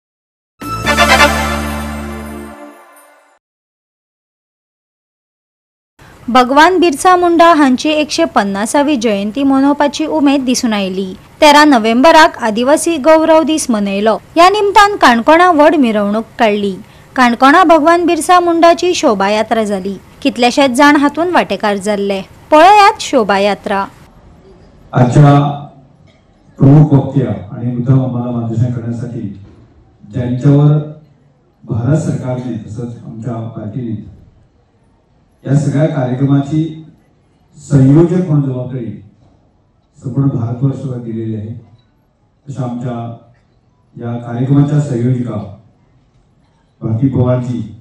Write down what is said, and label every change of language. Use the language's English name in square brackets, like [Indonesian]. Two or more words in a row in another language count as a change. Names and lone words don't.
[Konkani] भगवान बिरसा मुंडा हांची 150वी जयंती मनोवपाची उमेद दिसून आयली. 13 नोव्हेंबराक आदिवासी गौरव दीस मनयलो. ह्या निमतान काणकोणा व्हड मिरवणूक काडली. काणकोणा भगवान बिरसा मुंडाची शोभायात्रा जाली. कितलेशेच जाण हातून वांटेकार जाल्ले. पळयात शोभायात्रा. [Marathi] प्रमुख वक्त्या आणि मुद्दाम आम्हाला मार्गदर्शन करण्यासाठी ज्यांच्यावर भारत सरकारने तसंच आमच्या पार्टीने या सगळ्या कार्यक्रमाची संयोजक म्हणून जबाबदारी संपूर्ण भारतवर्षावर दिलेली आहे, तशा आमच्या या कार्यक्रमाच्या संयोजिका भारती पवारजी.